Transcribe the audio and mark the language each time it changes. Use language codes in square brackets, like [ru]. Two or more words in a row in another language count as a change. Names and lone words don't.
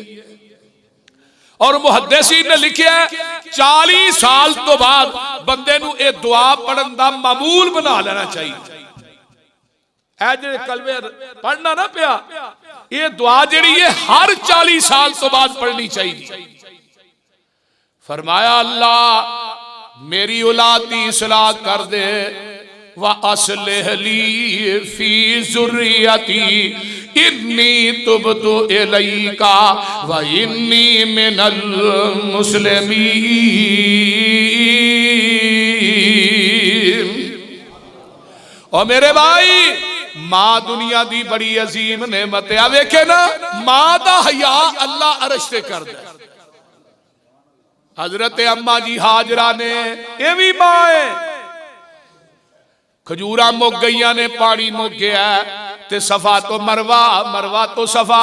[pa] اور محدثین نے لکھیا 40 سال توں بعد بندے نوں اے دعا پڑھن دا معمول بنا لینا چاہیدا. اے جے کلمے پڑھنا نا پیا، اے دعا جیہڑی اے ہر 40 سال توں بعد پڑھنی چاہیدی. فرمایا اللہ میری اولاد دی اصلاح کر دے, [ar] وأصلح لي في ذريتي إني تبت إليك وإني من المسلمين. [pa] اور میرے بھائی ماں دنیا دی بڑی عظیم نعمت اے. ویکھے نا ماں دا حیا اللہ عرش تے کردا. حضرت اماں جی ہاجرہ نے اے بھی ماں اے، کھجوراں مک گئیاں نے، پانی مک گیا تے صفا توں مروہ، مروہ توں صفا.